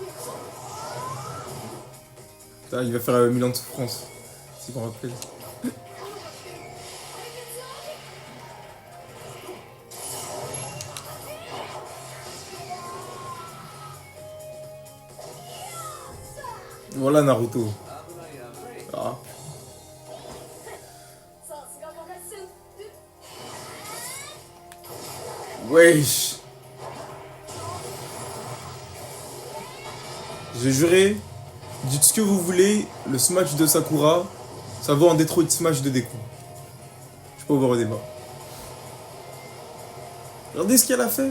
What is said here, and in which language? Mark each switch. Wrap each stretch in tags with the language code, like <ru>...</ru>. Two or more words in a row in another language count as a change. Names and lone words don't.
<fr>Putain, il va faire 1000 ans de souffrance. Si je me rappelle. Voilà Naruto. Ah.</fr> <ja>さすがカカシ先生</ja> <fr>Wesh. J'ai juré, dites ce que vous voulez, le smash de Sakura, ça vaut un Detroit Smash de Deku. Je peux ouvrir au débat. Regardez ce qu'elle a fait.</fr>